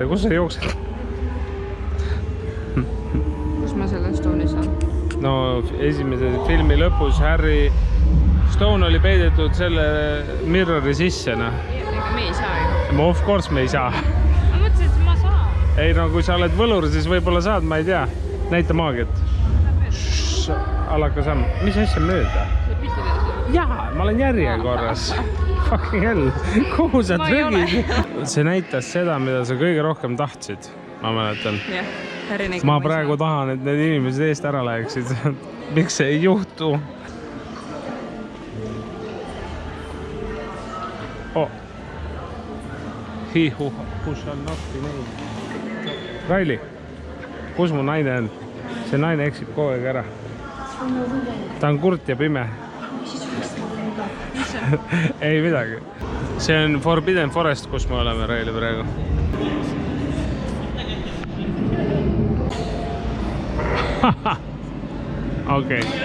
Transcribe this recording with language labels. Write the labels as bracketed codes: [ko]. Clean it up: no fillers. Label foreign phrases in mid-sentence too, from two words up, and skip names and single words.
[et] Kus sa jooksed? Kus ma selle Stone'i saan? No esimese filmi lõpus Harry Stone oli peidetud selle mirrori sisse. Ega me ei saa ju. [en] Of course [et] me ei saa. Ma mõtlesin, et ma saan. Ei no kui sa oled võlur, siis võib-olla saad, ma ei tea. Näita maagiat. Alaka samm. Mis asja mööda? Jaa, ma olen järjekorras. [en] Fucking hell. [et] Kuhu sa trügid? See näitas seda, mida sa kõige rohkem tahtsid. Ma mäletan. Ma praegu tahan, et need inimesed eest ära läheksid. Miks see ei juhtu? Oh. [en] He who shall not be named. [et] Raili, kus mu naine on? See naine eksib kogu aeg ära. Ta on kurt ja pime. Ei midagi. See on Forbidden Forest, kus me oleme Raili praegu. Okei.